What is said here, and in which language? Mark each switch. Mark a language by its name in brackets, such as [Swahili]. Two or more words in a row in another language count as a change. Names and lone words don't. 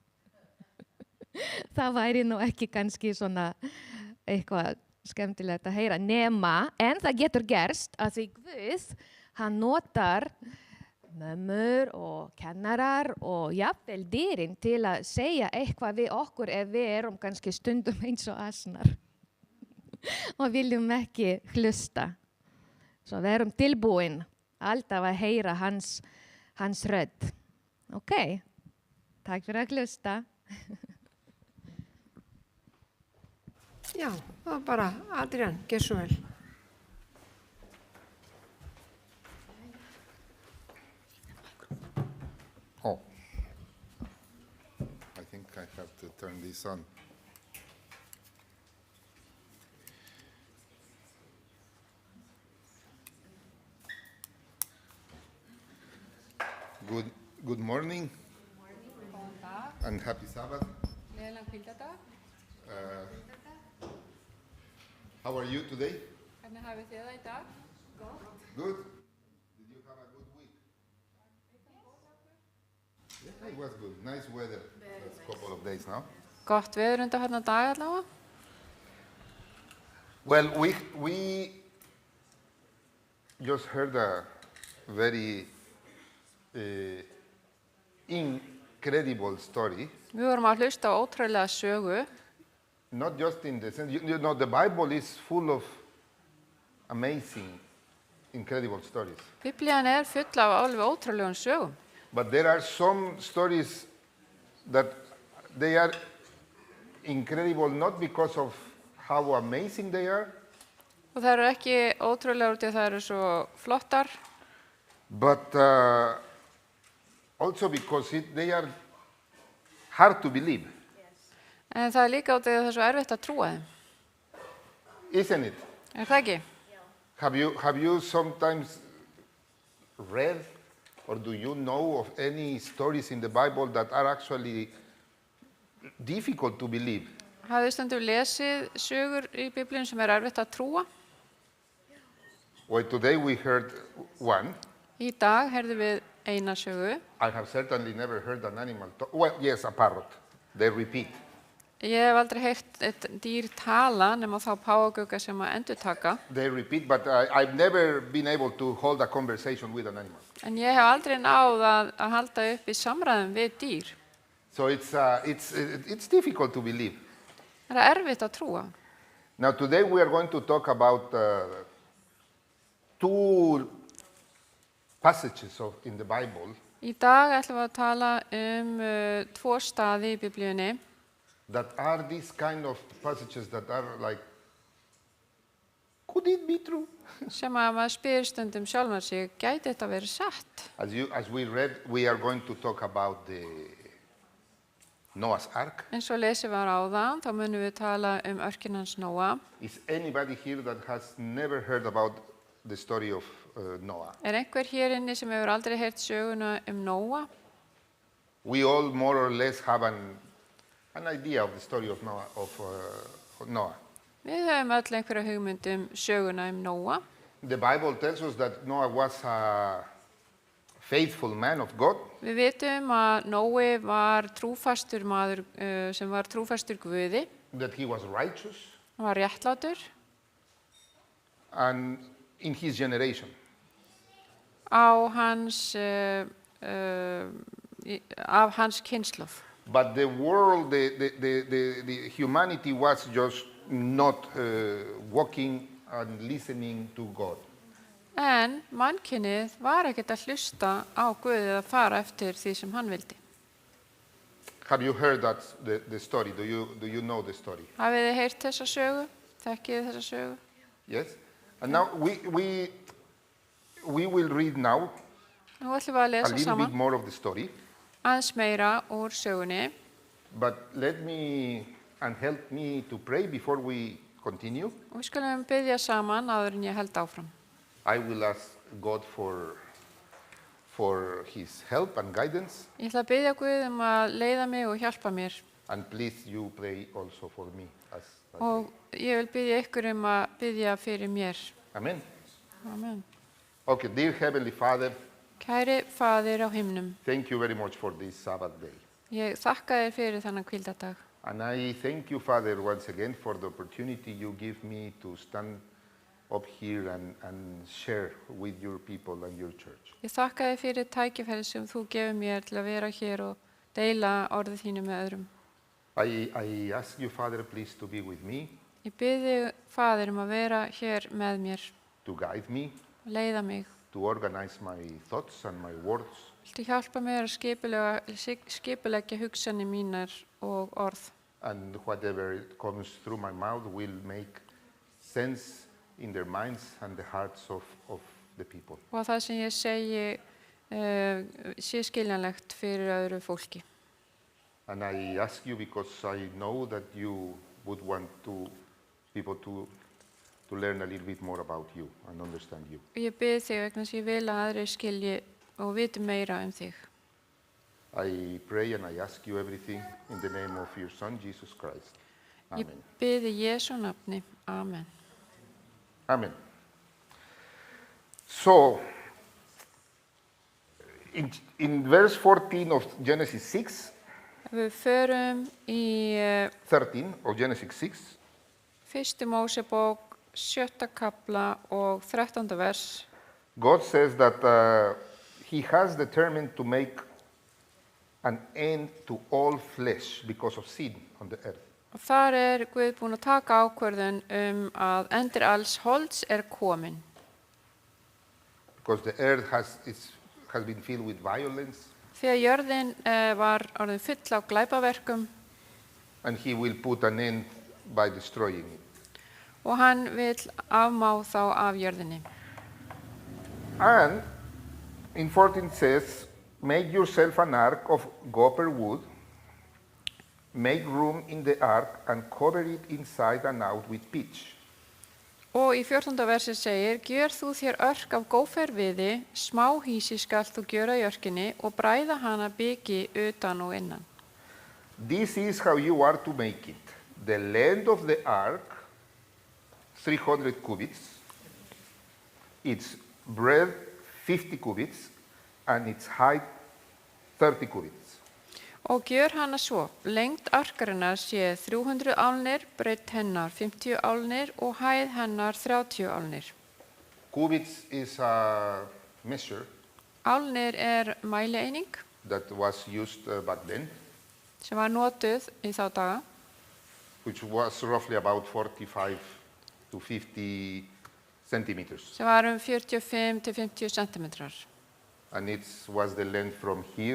[Icelandic] Það væri nú ekki kannski svona eitthvað skemmtilegt að heyra nema, en það getur gerst að því Guð, hann notar mömmur og kennarar og jafnvel dýrin til að segja eitthvað við okkur ef við erum kannski stundum eins og asnar og viljum ekki hlusta. Svo við erum tilbúin alltaf að heyra hans rödd. Ok, takk fyrir að hlusta. Já, það var bara Adrian, gjör svo vel. [English] Oh, I think I have to turn this on. Good morning. And happy Sabbath. How are you today? [Icelandic] Hvernig hafið þið það í dag? [English] Good. Did you have a good week? It was good. Nice weather. Last couple of days now. [Icelandic] Gott veður undanfarna daga allavega. [English] Well, we just heard a very incredible story. [Icelandic] Við vorum að hlusta á ótrúlega sögu. [English] Not just in the sense, you know, the Bible is full of amazing, incredible stories. [Icelandic] Biblían full af alveg ótrúlegum sögum. [English] But there are some stories that they are incredible not because of how amazing they are, [Icelandic] Og það ekki ótrúlegar út í að það svo flottar, [English] but also because they are hard to believe, [Icelandic] en það líka út í að það svo erfitt að trúa þeim. [English] isn't it? [Icelandic] Það ekki? [English] Have you sometimes read or do you know of any stories in the Bible that are actually difficult to believe? [Icelandic] Hafið stundum lesið sögur í Biblíun sem erfitt að trúa? [English] Well, today we heard one. [Icelandic] Í dag heyrðum við eina sögu. [English] I have certainly never heard an animal talk. Well, yes, a parrot. They repeat. [Icelandic] Ég hef aldrei heyrt eitt dýr tala nema þá páfagauka sem að endurtaka. [English] They repeat, but I've never been able to hold a conversation with an animal. [Icelandic] En ég hef aldrei náð að halda upp í samræðum við dýr. [English] So it's difficult to believe. [Icelandic] Það erfitt að trúa. [English] Now today we are going to talk about two passages in the Bible [Icelandic] Í dag ætlum við að tala tvo staði í Biblíunni [English] that are these kind of passages that are like, could it be true? [Icelandic] sem að maður spyr stundum sjálfan sig, gæti þetta verið satt? [English] As we read, we are going to talk about the Noah's Ark. [Icelandic] Eins og lesið var áðan, þá munum við tala örkinn hans Nóa. [English] Is anybody here that has never heard about the story of Noah? [Icelandic] Einhver hér inni sem hefur aldrei heyrt söguna Nóa? [English] We all more or less have an idea of the story of Noah. [Icelandic] Við höfum öll einhverja hugmynd söguna Nóa. [English] The Bible tells us that Noah was a faithful man of God. [Icelandic] Við vitum að Nói var trúfastur maður sem var trúfastur Guði. [English] That he was righteous. [Icelandic] Hann var réttlátur. [English] And in his generation. [Icelandic] Af hans kynslóð. [English] But the world, the humanity was just not walking and listening to God. [Icelandic] En mannkynið var ekkert að hlusta á Guð eða fara eftir því sem hann vildi. [English] Have you heard the story? Do you know the story? [Icelandic] Hafið þið heyrt þessa sögu? Þekkið þið þessa sögu? [English] Yes. And now we will read now [Icelandic] Nú ætlum við að [English] a [Icelandic] lesa [English] little bit [Icelandic] saman [English] more of the story. [Icelandic] aðeins meira úr sögunni. [English] But let me and help me to pray before we continue. [Icelandic] Og við skulum biðja saman áður en ég held áfram. [English] I will ask God for his help and guidance. [Icelandic] Ég ætla að biðja Guð að leiða mig og hjálpa mér. [English] And please you pray also for me. [Icelandic] Og ég vil biðja ykkur að biðja fyrir mér. [English] Amen. [Icelandic] Amen. [English] Okay, dear Heavenly Father, [Icelandic] Kæri Faðir á himnum, [English] thank you very much for this Sabbath day. [Icelandic] ég þakka þér fyrir þennan hvíldardag. [English] And I thank you, Father, once again for the opportunity you give me to stand up here and share with your people and your church. [Icelandic] Ég þakka þér fyrir tækifæri sem þú gefur mér til að vera hér og deila orðið þínu með öðrum. [English] I ask you, Father, please to be with me, [Icelandic] Ég bið þig, Faðir, að vera hér með mér [English] to guide me, [Icelandic] og leiða mig. [English] to organize my thoughts and my words, [Icelandic] Viltu hjálpa mér að skipuleggja hugsanir mínar og orð. [English] and whatever comes through my mouth will make sense in their minds and the hearts of the people. [Icelandic] Og að það sem ég segi sé skiljanlegt fyrir öðru fólki. [English] And I ask you because I know that you would want people to learn a little bit more about you and understand you. [Icelandic] Og ég bið þig vegna þess að ég vil að aðrir skilji og viti meira þig. [English] I pray and I ask you everything in the name of your Son, Jesus Christ. [Icelandic] Ég Amen. bið í Jesú nafni. Amen. [English] Amen. So, In verse 14 of Genesis 6, [Icelandic] Við förum í [English] 13 of Genesis 6, [Icelandic] fyrstu Mósebók, 7. kapla og 13. vers. [English] God says that he has determined to make an end to all flesh because of sin on the earth. [Icelandic] Og þar Guð búinn að taka ákvörðun að endir alls holds komin. [English] Because the earth has been filled with violence, [Icelandic] Því að jörðin var orðin full af glæpaverkum [English] and he will put an end by destroying it. [Icelandic] og hann vill afmá þá af jörðinni. [English] And in 14 says, make yourself an ark of gopher wood, make room in the ark and cover it inside and out with pitch. [Icelandic] Og í 14. versi segir, gjör þú þér örk af góferviði, smáhýsi skalt þú gjöra í örkinni og bræða hana byggi utan og innan. [English] This is how you are to make it. The length of the ark, 300 cubits, its breadth 50 cubits, and its height 30 cubits. [Icelandic] Og gjör hana svo, lengd arkarinnar sé 300 álnir, breidd hennar 50 álnir og hæð hennar 30 álnir. [English] Cubits is a measure [Icelandic] Álnir mælieining [English] that was used back then, [Icelandic] sem var notuð í þá daga, [English] which was roughly about 45 to 50 centimeters. [Icelandic] sem var 45 til 50 centimetrar. [English] And it was the length from here